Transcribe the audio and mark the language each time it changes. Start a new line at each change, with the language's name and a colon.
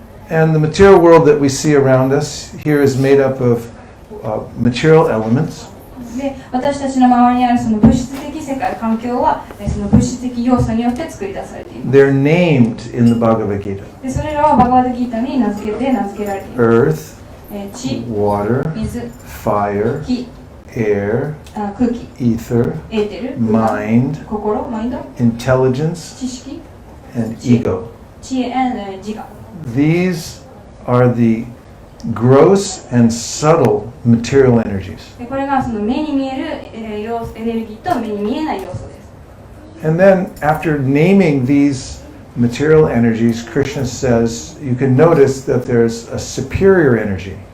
English: And the material world that we see around us here is made up of material elements.
Japanese: 私たちの周りにあるその物質的世界、環境はその物質的要素によって作り出されています。
English: They're named in the Bhagavad Gita.
Japanese: でそれらはバガバダギータに名付けられています。
English: Earth,
Japanese: 地、
English: water,
Japanese: 水、
English: fire,
Japanese: 火、
English: air,
Japanese: 空気、
English: ether,
Japanese: エーテル、
English: mind,
Japanese: 心、マインド、
English: intelligence,
Japanese: 知識、
English: and ego.
Japanese: 知恵、自我。
English: These are the gross and subtle material energies.
Japanese: でこれがその目に見えるエネルギーと目に見えない要素です。
English: And then after naming these material energies, Krishna says you can notice that there's a superior energy.